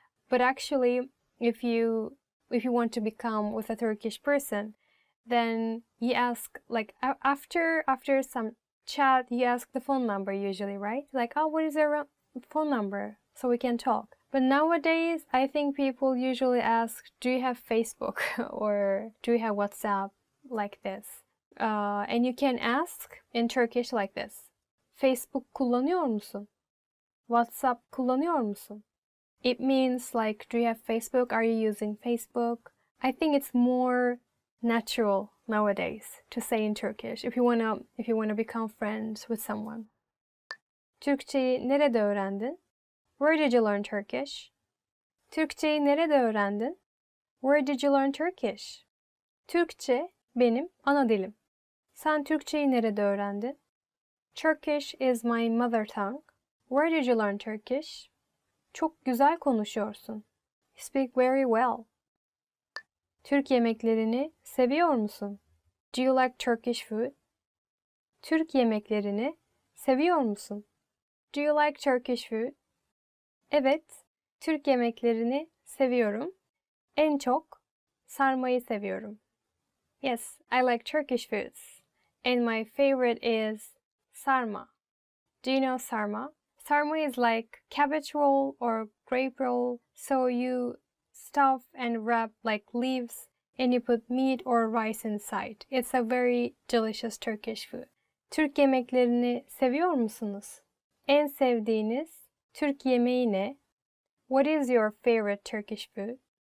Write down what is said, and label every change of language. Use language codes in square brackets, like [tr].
[en] But actually, if you want to become with a Turkish person, then you ask, like, after some chat, you ask the phone number usually, right? Like, oh, what is your phone number? So we can talk. But nowadays, I think people usually ask, do you have Facebook or do you have WhatsApp, like this? And you can ask in Turkish like this. [tr] Facebook kullanıyor musun? WhatsApp kullanıyor musun? [en] It means like, do you have Facebook? Are you using Facebook? I think it's more natural nowadays to say in Turkish if you wanna become friends with someone. [tr] Türkçeyi nerede öğrendin? [en] Where did you learn Turkish? [tr] Türkçeyi nerede öğrendin? [en] Where did you learn Turkish? [tr] Türkçe benim ana dilim. Sen Türkçeyi nerede öğrendin? [en] Turkish is my mother tongue. Where did you learn Turkish? [tr] Çok güzel konuşuyorsun. [en] You speak very well. [tr] Türk yemeklerini seviyor musun? [en] Do you like Turkish food? [tr] Türk yemeklerini seviyor musun? [en] Do you like Turkish food? [tr] Evet, Türk yemeklerini seviyorum. En çok sarmayı seviyorum. [en] Yes, I like Turkish foods. And my favorite is sarma. Do you know sarma? Sarma is like cabbage roll or grape roll. So you stuff and wrap like leaves and you put meat or rice inside. It's a very delicious Turkish food. [tr] Türk yemeklerini seviyor musunuz? En sevdiğiniz Türk yemeği ne? [en] What is your favorite Turkish food?